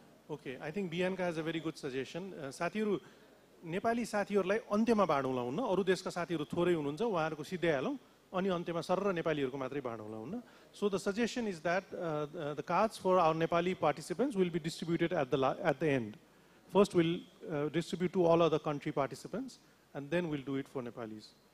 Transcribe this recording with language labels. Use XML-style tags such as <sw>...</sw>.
<en>Okay, I think Bianca has a very good suggestion.</en> <ne>साथीहरु नेपाली साथीहरुलाई अन्त्यमा बाँडौँला हुन्न, अरु देशका साथीहरु थोरै हुनुहुन्छ, उहाँहरुको सिधै हालौं. अनि अन्त्यमा सरर नेपालीहरुको मात्रै बाँडौँला हुन्न.</ne> <en>So the suggestion is that the cards for our Nepali participants will be distributed at the end. First we'll distribute to all other country participants, and then we'll do it for Nepalis.</en>